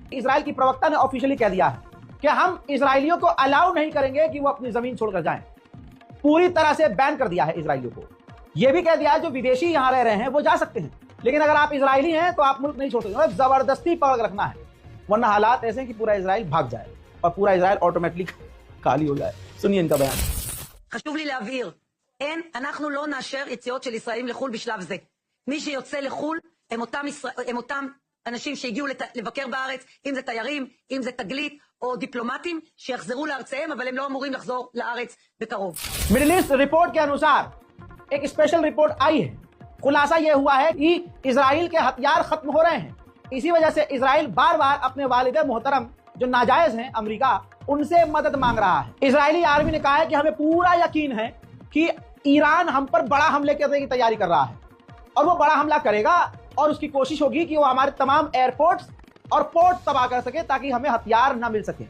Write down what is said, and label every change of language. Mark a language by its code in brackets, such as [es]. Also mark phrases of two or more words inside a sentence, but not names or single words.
[hi] इजराइल की प्रवक्ता ने ऑफिशियली कह दिया है कि हम इजरायलियों को अलाउ नहीं करेंगे कि वो अपनी जमीन छोड़कर जाएं। पूरी तरह से बैन कर दिया है इजरायलियों को। यह भी कह दिया है जो विदेशी यहां रह रहे हैं वो जा सकते हैं, लेकिन अगर आप इजरायली हैं तो आप मुल्क नहीं छोड़ सकते। जबरदस्ती पकड़ रखना है, वरना हालात ऐसे हैं कि पूरा इजराइल भाग जाए और पूरा इजराइल ऑटोमेटिकली खाली हो जाए। सुनिए इनका बयान। [he] חשוב לי להבהיר, אנחנו לא נאשר יציאות של ישראלים לחו"ל בשלב זה. מי שיוצא לחו"ל הם אותם אנשים שהגיעו לבקר בארץ, אם זה תיירים, אם זה תגלית או דיפלומטים, שיחזרו לארצם, אבל הם לא אמורים לחזור לארץ בקרוב. [hi] मिडिल ईस्ट रिपोर्ट के अनुसार एक [en] special report [hi] आई है। खुलासा यह हुआ है कि इजराइल के हथियार खत्म हो रहे हैं। इसी वजह से इजराइल बार बार अपने वालिद मोहतरम जो नाजायज हैं अमेरिका, उनसे मदद मांग रहा है। इजरायली आर्मी ने कहा है कि हमें पूरा यकीन है कि ईरान हम पर बड़ा हमले करने की तैयारी कर रहा है और वो बड़ा हमला करेगा और उसकी कोशिश होगी कि वो हमारे तमाम एयरपोर्ट्स और पोर्ट तबाह कर सके ताकि हमें हथियार न मिल सके।